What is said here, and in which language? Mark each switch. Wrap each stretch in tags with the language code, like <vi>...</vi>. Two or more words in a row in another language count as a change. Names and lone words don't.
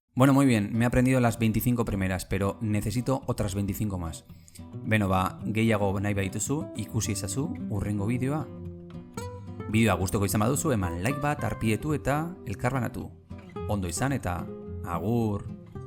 <es>Bueno, muy bien, me he aprendido las 25 primeras, pero necesito otras 25 más.</es> <eu>Beno, gehiago nahi badituzu, ikusi ezazu hurrengo bideoa. Bideoa gustoko izan baduzu, eman like bat, arpietu eta elkarbanatu. Ondo izan eta agur!</eu>